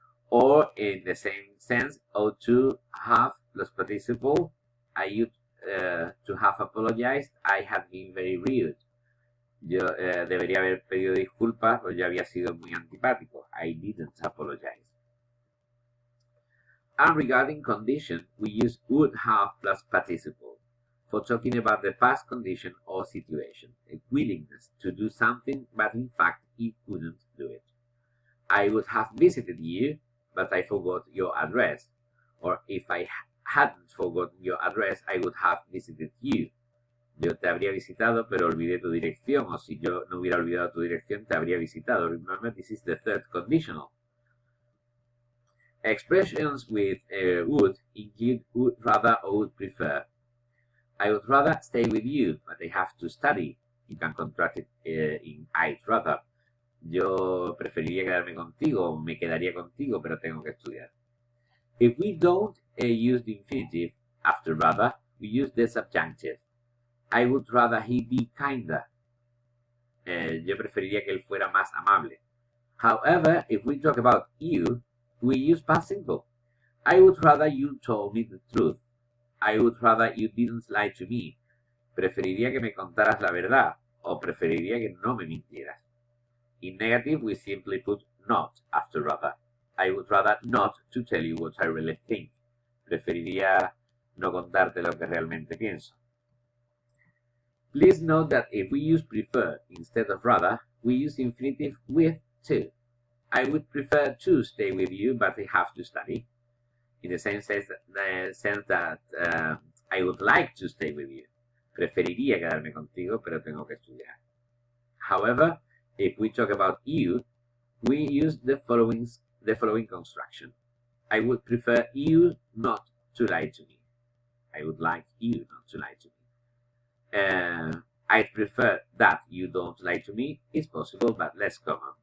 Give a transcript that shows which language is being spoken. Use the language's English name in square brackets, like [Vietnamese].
[English] Or in the same sense, ought to have plus participle. I used to have apologized. I had been very rude. [Spanish] Yo debería haber pedido disculpas, pero yo había sido muy antipático. [English] I didn't apologize. And regarding condition, we use would have plus participle for talking about the past condition or situation, a willingness to do something, but in fact you couldn't do it. I would have visited you, but I forgot your address. Or if I hadn't forgotten your address, I would have visited you. [Spanish] Yo te habría visitado, pero olvidé tu dirección. O si yo no hubiera olvidado tu dirección, te habría visitado. [English] Remember, this is the third conditional. Expressions with would include would rather or would prefer. I would rather stay with you, but I have to study. You can contract it in I'd rather. [Spanish] Yo preferiría quedarme contigo, me quedaría contigo, pero tengo que estudiar. [English] If we don't use the infinitive after rather, we use the subjunctive. I would rather he be kinder. [Spanish] Yo preferiría que él fuera más amable. [English] However, if we talk about you, we use past simple. I would rather you told me the truth. I would rather you didn't lie to me. [Spanish] Preferiría que me contaras la verdad. O preferiría que no me mintieras. [English] In negative, we simply put not after rather. I would rather not to tell you what I really think. [Spanish] Preferiría no contarte lo que realmente pienso. [English] Please note that if we use prefer instead of rather, we use infinitive with to. I would prefer to stay with you, but I have to study. In the same sense that I would like to stay with you. [Spanish] Preferiría quedarme contigo, pero tengo que estudiar. [English] However, if we talk about you, we use the following construction. I would prefer you not to lie to me. I would like you not to lie to me. I'd prefer that you don't lie to me. It's possible, but less common.